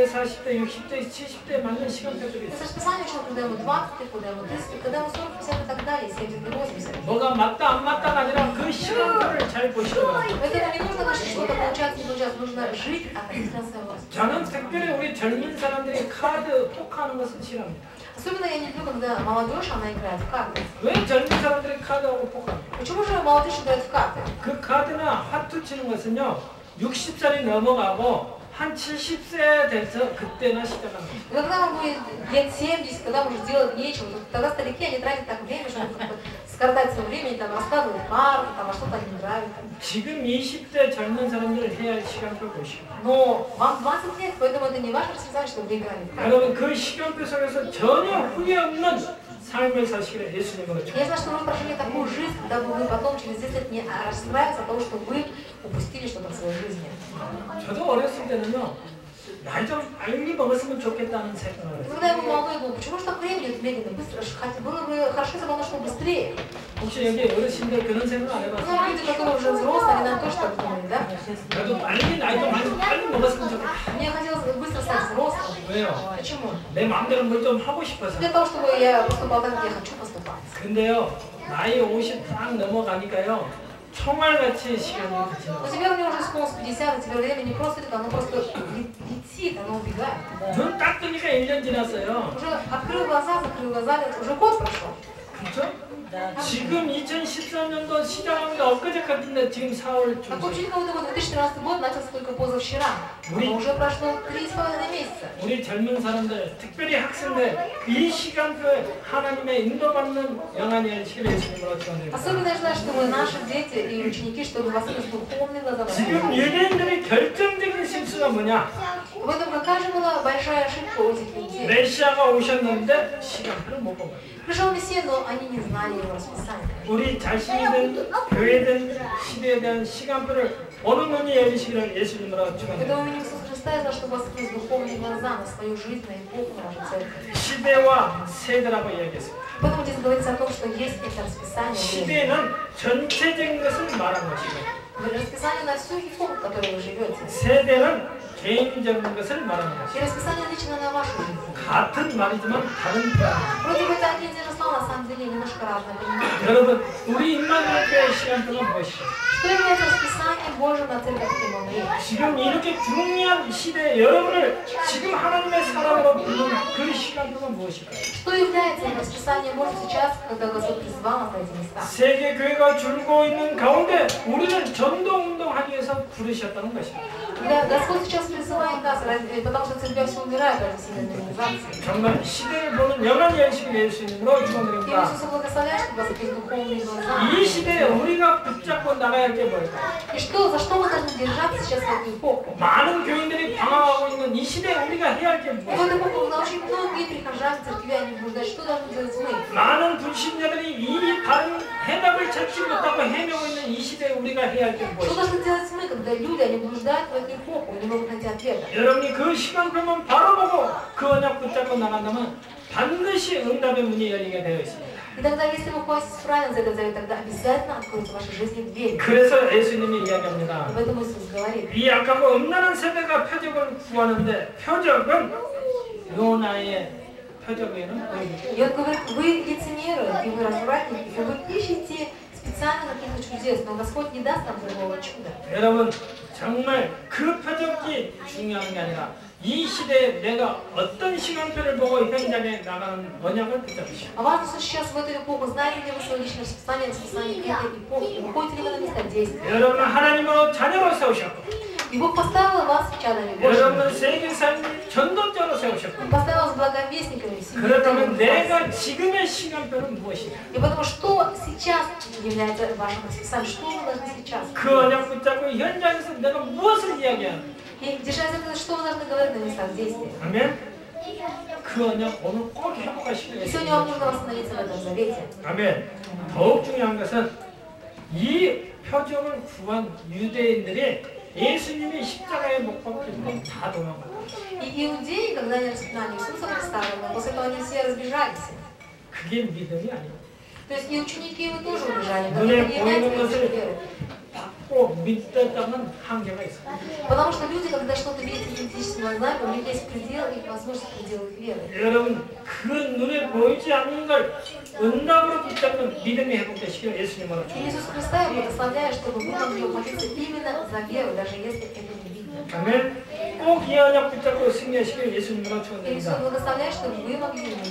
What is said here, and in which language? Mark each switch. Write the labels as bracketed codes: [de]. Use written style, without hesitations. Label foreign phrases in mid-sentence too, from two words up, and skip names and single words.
[ko] 30대, 40대, 60대, 70대 맞는 시간표들이 [ru] Это [ko] 있어요. [ru] расписание у человека, когда ему 20, когда ему 30, когда ему 40, 50 и так далее, 70 и 80. [ko] 뭐가 맞다 안 맞다가 아니라 그 시간표를 잘 보시기 바랍니다. [ru] Поэтому не нужно значит, что-то получается, не получается, нужно жить относительно своего расписания. [ko] 저는 특별히 우리 젊은 사람들이 카드 포크하는 것을 싫어합니다. [ru] Особенно я не люблю, когда молодежь, она играет в карты. [ko] 왜 젊은 사람들이 카드하고 포크합니까? [ru] Почему же молодежь играет в карты? [ko] 그 카드나 화투 치는 것은요 60살이 넘어가고 한 70세 돼서 그때나 시작하는 거예요. [ru] Когда вам будет лет 70, когда вам уже делать нечего, то тогда старики, они тратят так время, чтобы как-то скоротать свое время, они там раскладывают карты, там, а что-то они играют. [ko] 지금 20대 젊은 사람들 해야 할 시간표 보시고 [ru] Но вам 20 лет, поэтому это не ваше расписание, чтобы вы играли в карты. [ko] 여러분 그 시간표 속에서 전혀 후회 없는 삶을 사시기를 예수님으로 [ru] Я знаю, что вы прожили такую жизнь, когда бы вы потом через 10 лет не расстраивались от того, что вы упустили что-то в своей жизни. [ko] 저도 어렸을 때는요 날 좀 빨리 먹었으면 좋겠다는 생각을 했어요. [ru] Когда я был молодой, я думал, почему же так время идет медленно, быстро, хотя было бы хорошо, если бы оно шло быстрее. [ko] 혹시 여기 어르신들 그런 생각 안 해봤어요? [ru] Ну, люди, которые уже взрослые, они, наверное, тоже так думали, да? [ko] 나도 나이 좀 빨리 먹었으면 좋겠다. [ru] Мне хотелось быстро стать взрослым. [ko] 왜요? [ru] Почему? [ko] 내 마음대로 뭘 좀 하고 싶어서. [ru] Для того, чтобы я поступал так, как я хочу поступать. [ko] 근데요 나이 50 딱 넘어가니까요. 총알같이 시간이 가지. [ru] Но тебе у него уже исполнилось 50, и тебе время не просто идет, оно просто летит, оно убегает. [ko] 눈 딱 뜨니까 1년 지났어요. [ru] Уже открыл глаза, закрыл глаза, уже год прошел. [ko] 그렇죠? 지금 2014년도 시작합니다. 엊그제 같은데 지금 4월 [ru] Как [ko] 중순. [ru] ученик года 2013 год начался только позавчера. Но уже прошло 3,5 месяца. [ko] 우리 젊은 사람들, 특별히 학생들 이 시간표에 하나님의 인도받는 영안이 열시기를 예수님으로 축원드립니다. [ru] Особенно я желаю, чтобы наши дети и ученики, чтобы воспитывались духовные глаза. [ko] 지금 유대인들의 결정적인 실수가 뭐냐? [ru] В этом какая же была большая ошибка у этих людей? [ko] 메시아가 오셨는데 시간표를 못 본 거예요. [ru] Пришел Мессия, но они не знали его расписания. [ko] 우리 자신이든 교회든 시대에 대한 시간표를 보는 눈이 열리시기를 예수님으로 [ru] Когда [ko] 축원드립니다. [ru] мы видим Иисуса Христа, я знаю, чтобы воспитывались духовные глаза на свою жизнь, на эпоху, на нашу церковь. [ko] 시대와 세대라고 이야기했습니다. [ru] Поэтому здесь говорится о том, что есть это расписание. [ko] 시대는 전체적인 것을 말한 것이고 [ru] Расписание на всю эпоху, в которой вы живете. [ko] 세대는 개인적인 것을 말하는 [ru] И [ko] 것이고 [ru] расписание лично на вашу жизнь. [ko] 같은 말이지만 다른 표현. [ru] Вроде бы это один и те же слова, на самом деле немножко разное понимание. [ko] 여러분, 우리 인간교회의 시간표가 무엇이죠? [ru] Что является расписанием Божьим на церковь Иммануил? [ko] 지금 이렇게 중요한 시대에 여러분을 지금 하나님의 사람으로 부르는 그 시간표가 무엇일까요? [ru] Что является расписанием Божьим сейчас, когда Господь призвал нас на эти места? [ko] 세계 교회가 줄고 있는 가운데 우리를 전도 운동하기 위해서 부르셨다는 것입니다. [ru] Господь сейчас призывает нас, потому что церковь все умирает ради всемирной организации. [ko] 정말 시대를 보는 영안이 열심히 예수님으로 [ru] И [ko] 축원드립니다. [ru] Иисуса благословляет, чтобы у вас есть духовные глаза. [ko] 이 시대에 우리가 붙잡고 나가야 할 게 뭘까요? [ru] И что, за что мы должны держаться сейчас в эту эпоху? [ko] 많은 교인들이 방황하고 있는 이 시대에 우리가 해야 할 게 [ru] И в [ko] 무엇이죠? [ru] эту эпоху, когда очень многие прихожане церкви, они блуждают, что должны делать мы? [ko] 많은 불신자들이 이 다른 해답을 찾지 못하고 헤매고 있는 이 시대에 우리가 해야 할 게 [ru] Что [ko] 무엇이죠? [ru] должны делать мы, когда люди, они блуждают в эту эпоху, и не могут найти ответа? [ko] 여러분이 그 시간표만 바로 보고 그 언약 붙잡고 나간다면 반드시 응답의 문이 열리게 되어 있습니다. [ru] И тогда, если вы хватитесь правильно за этот завет, тогда обязательно откроются в вашей жизни двери. [ko] 그래서 예수님이 이야기합니다. [ru] Об этом Иисус говорит. [ko] 이 약하고 음란한 세대가 표적을 구하는데 표적은 요나의 표적에는 보입니다. [ru] И он говорит, вы лицемеры, и вы развратники, и вы ищете специально каких-то чудес, но Господь не даст нам другого чуда. [ko] 여러분 정말 그 표적이 중요한 게 아니라 이 시대에 내가 어떤 시간표를 보고 현장에 나가는 언약을 붙잡으시오. [ru] А важно, что сейчас в эту эпоху, знаете ли вы свое личное расписание этой эпохи, выходите ли вы на место действия? [ko] 여러분은 하나님으로 자녀로 세우셨고 И Бог поставил вас чадами Божьими. 여러분은 세계사님 전도자로 세우셨고 [ru] Он поставил вас благовестниками, [ko] 그렇다면 [ru] семьями. [ko] 내가 지금의 시간표는 무엇이냐? [ru] И потому что сейчас является вашим расписанием, что вы должны сейчас? [ko] 그 언약 붙잡고 현장에서 내가 무엇을 이야기하는? [ru] И держась это, что вы должны говорить на местах действия? [ko] 아멘. 그 언약 오늘 꼭 회복하시길 [ru] И сегодня вам нужно восстановиться в этом завете. [ko] 아멘. 더욱 중요한 것은 이 표적을 구한 유대인들이 예수님이 십자가에 못 박힐 때 다 도망갔다. [ru] И иудеи, когда они распинали Иисуса Христа, после этого они все разбежались. [ko] 그게 믿음이 아니고 [ru] То есть и ученики его тоже убежали, но [ko] 눈에 [ru] это не [ko] 보이는 [ru] является [ko] 것을 [ru] верой. [ko] 받고 믿었다는 한계가 있어요. [ru] Потому что люди, когда что-то видят физическими глазами, у них есть предел их возможности, предел их веры. [ko] 여러분 그 눈에 보이지 않는 걸 응답으로 붙잡는 믿음이 회복되시길 예수님으로 [ru] И [ko] 축원합니다. [ru] Иисус Христа я благословляю, чтобы вы могли ухватиться именно за веру, даже если это не видно. [ko] 아멘. 꼭 이 언약 붙잡고 승리하시길 예수님으로 [ru] И Иисус [ko] 축원드립니다. [ru] благословляет, чтобы вы могли иметь